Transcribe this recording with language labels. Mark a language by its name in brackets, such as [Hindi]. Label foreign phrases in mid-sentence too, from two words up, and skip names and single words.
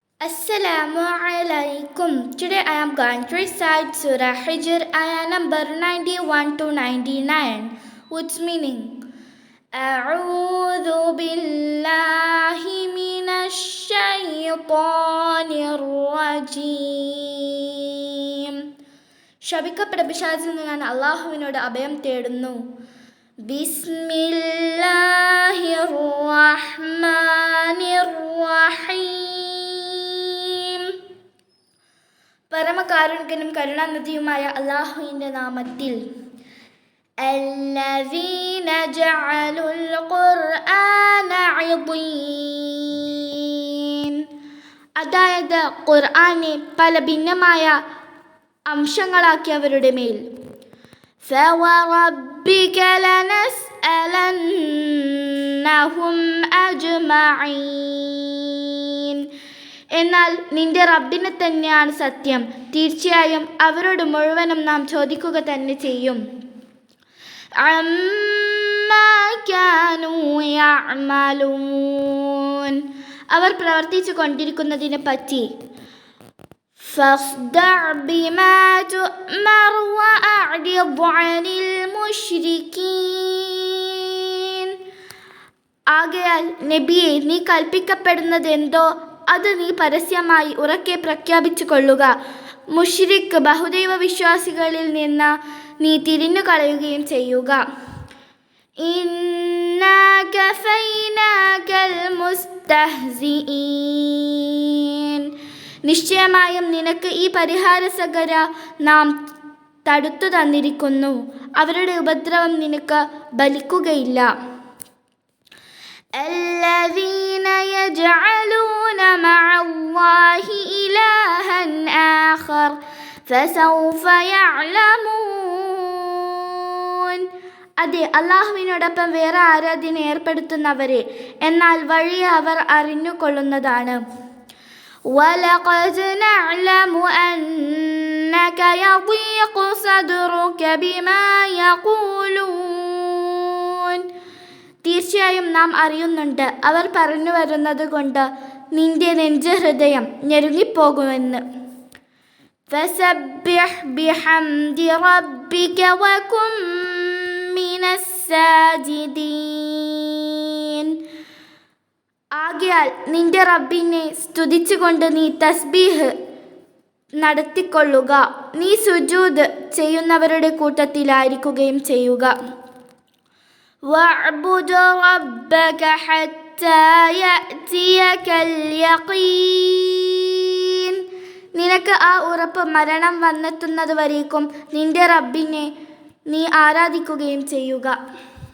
[Arabic] السلام عليكم. [English] Today I am going to recite Surah Hijr, ayah number 91 to 99, which meaning [Arabic] أعوذ بالله من الشيطان الرجيم. [Malayalam] ശപിക്കപ്പെട്ട പിശാചിൽ നിന്ന് ഞാൻ അള്ളാഹുവിനോട് അഭയം തേടുന്നു. [Arabic] بسم الله الرحمن الرحيم. [Malayalam] പരമകാരുണികനും കരുണാനിധിയുമായ അള്ളാഹുവിൻ്റെ നാമത്തിൽ. [Arabic] الذين جعلوا القرآن عضين. [Malayalam] അതായത് ഖുർആനെ പല ഭിന്നമായ അംശങ്ങളാക്കിയവരുടെ മേൽ. [Arabic] فوربك لنسألنهم أجمعين. [Malayalam] എന്നാൽ നിന്റെ റബ്ബിനെ തന്നെയാണ് സത്യം, തീർച്ചയായും അവരോട് മുഴുവനും നാം ചോദിക്കുക തന്നെ ചെയ്യും. [Arabic] عما كانوا يعملون. [Malayalam] അവർ പ്രവർത്തിച്ചു കൊണ്ടിരിക്കുന്നതിനെ പറ്റി. [Arabic] فاصدع بما تؤمر وأعرض عن المشركين. [Malayalam] ആകയാൽ നബിയെ, നീ കൽപ്പിക്കപ്പെടുന്നതെന്തോ അത് നീ പരസ്യമായി ഉറക്കെ പ്രഖ്യാപിച്ചു കൊള്ളുക. മുശ്രിക് ബഹുദൈവ വിശ്വാസികളിൽ നിന്ന് നീ തിരിഞ്ഞു കളയുകയും ചെയ്യുക. [Arabic] إنا كفيناك المستهزئين. [Malayalam] നിശ്ചയമായും നിനക്ക് ഈ പരിഹാരസകര നാം തടുത്തു തന്നിരിക്കുന്നു. അവരുടെ ഉപദ്രവം നിനക്ക് ബലിക്കുകയില്ല. [Arabic] الذين يجعلون مع الله إلها آخر فسوف يعلمون. [Malayalam] അതെ, അള്ളാഹുവിനോടൊപ്പം വേറെ ആരാധന ഏർപ്പെടുത്തുന്നവരെ എന്നാൽ വഴിയെ അവർ അറിഞ്ഞുകൊള്ളുന്നതാണ്. [Arabic] وَلَقَدْ نَعْلَمُ أَنَّكَ يَضِيقُ صَدْرُكَ بِمَا يَقُولُونَ. [Malayalam] തീർച്ചയായും നാം അറിയുന്നുണ്ട്, അവർ പറഞ്ഞു വരുന്നത് കൊണ്ട് നിന്റെ നെഞ്ചഹൃദയം ഞെരുങ്ങിപ്പോകുമെന്ന്. [Arabic] فَسَبِّحْ بِحَمْدِ رَبِّكَ وَكُن مِّنَ السَّاجِدِينَ. [Malayalam] ആകയാൽ നിന്റെ റബ്ബിനെ സ്തുതിച്ചുകൊണ്ട് നീ തസ്ബീഹ് നടത്തിക്കൊള്ളുക. നീ സുജൂദ് ചെയ്യുന്നവരുടെ കൂട്ടത്തിലായിരിക്കുകയും ചെയ്യുക. [Arabic] وَاعْبُدْ رَبَّكَ حَتَّى يَأْتِيَكَ الْيَقِينُ. [Malayalam] നിനക്ക് ആ ഉറപ്പ് മരണം വന്നെത്തുന്നത് വരേക്കും നിന്റെ റബ്ബിനെ നീ ആരാധിക്കുകയും ചെയ്യുക.